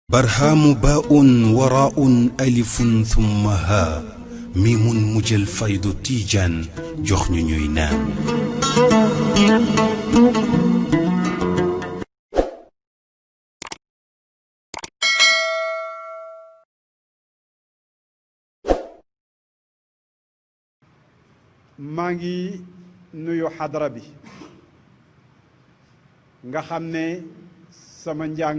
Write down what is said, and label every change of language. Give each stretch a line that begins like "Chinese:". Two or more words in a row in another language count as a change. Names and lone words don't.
Wolof: برهام باء وراء ألف ثم ها ميم مجل فيض تيجان جخن نينان mangi nuyu xadra bi nga xamne sama njàng